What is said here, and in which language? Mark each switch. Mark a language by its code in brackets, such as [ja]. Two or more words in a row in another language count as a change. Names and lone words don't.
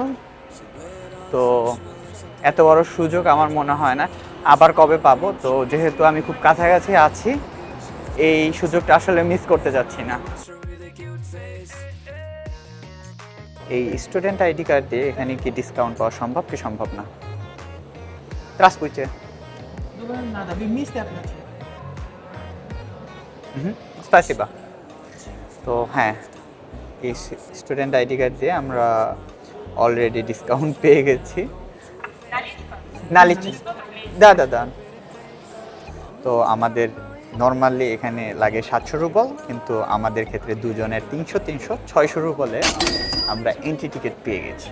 [bn] তো এত বড় সুযোগ আমার মনে হয় না আবার কবে পাবো। তো যেহেতু আমি খুব কাছাকাছি আছি, এই সুযোগটা আসলে মিস করতে যাচ্ছি না। এই [en] student ID card [bn] দিয়ে এখানে কি ডিসকাউন্ট পাওয়া সম্ভব কি সম্ভব না? [ru] Здравствуйте. Надо, вы вместе оплатили. Спасибо. [bn] তো হ্যাঁ, এই [en] student ID card [bn] দিয়ে আমরা অলরেডি ডিসকাউন্ট পেয়ে গেছি। [ru] наличные да да да. [bn] তো আমাদের নর্মালি এখানে লাগে 700 রুবল, কিন্তু আমাদের ক্ষেত্রে দুজনের 300 600 রুবলে আমরা [en] entry ticket [bn] পেয়ে গেছি।